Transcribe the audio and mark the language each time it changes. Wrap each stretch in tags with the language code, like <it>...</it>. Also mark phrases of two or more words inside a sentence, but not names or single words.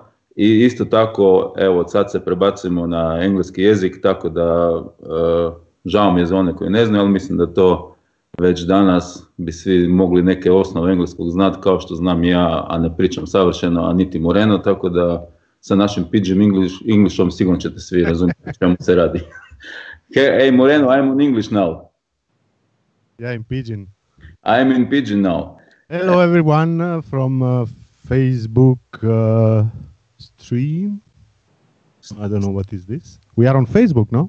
<hr>I isto tako, evo, sad se prebacimo na engleski jezik, tako da žao mi je za one koji ne znaju, ali mislim da to već danas bi svi mogli neke osnove engleskog znati, kao što znam ja, a ne pričam savršeno, a niti Moreno, tako da sa našim</hr> <en>pidgin Englishom</en> <hr>sigurno ćete svi razumjeti o čemu se radi.</hr> <en>Hey Moreno, I'm on English now. Yeah, in pidgin. I'm in pidgin now. Hello everyone from Facebook stream. I don't know what is this. We are on Facebook, no?</en>